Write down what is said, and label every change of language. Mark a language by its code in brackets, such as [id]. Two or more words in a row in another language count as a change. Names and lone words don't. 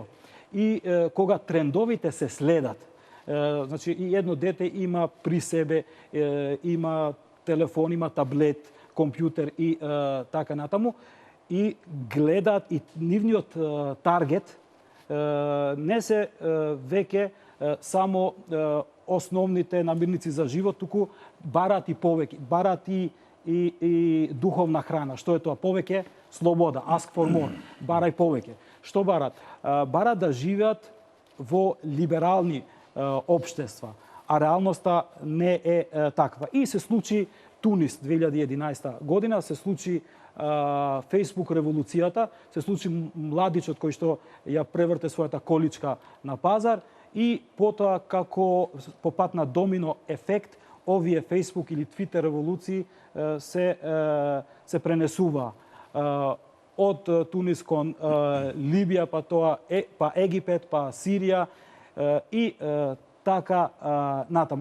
[mk] И кога трендовите се следат, значи и едно дете има при себе, има телефон, има таблет, компјутер и така натаму, и гледат, и нивниот таргет не се веќе само основните намирници за живот, туку барат и повеќе, барат и духовна храна. Што е тоа? Повеќе слобода, [en] ask for more, [mk] барај повеќе. Што барат? Барат да живеат во либерални општества, а реалноста не е таква. И се случи Тунис 2011 година, се случи Facebook револуцијата, се случи младичот кој што ја преврте својата количка на пазар, и потоа како по пат на домино ефект овие Facebook или Twitter револуции се пренесува од Тунис кон Либија, па тоа па Египет, па Сирија и така натаму.